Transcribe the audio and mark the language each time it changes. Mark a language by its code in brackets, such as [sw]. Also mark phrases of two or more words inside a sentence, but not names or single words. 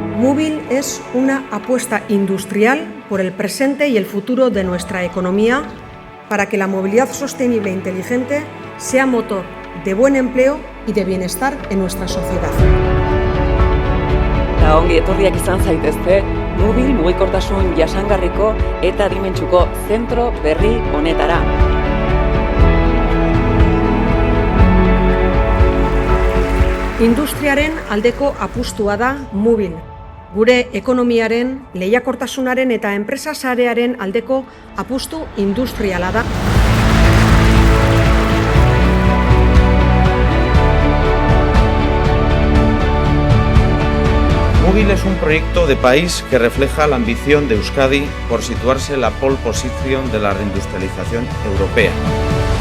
[es] Móvil es una apuesta industrial por el presente y el futuro de nuestra economía para que la movilidad sostenible e inteligente sea motor de buen empleo y de bienestar en nuestra sociedad. [eu] Eta ongi etorriak izan zaitezte, Móvil mugikortasun jasangarriko eta adimentsuko zentro berri honetara. Industriaren aldeko apustua da Móvil. Gure ekonomiaren, lehiakortasunaren eta enpresa sarearen aldeko apustu industriala da. [es] Móvil es un proyecto de país que refleja la ambición de Euskadi por situarse en la [en] pole position [es] de la reindustrialización europea.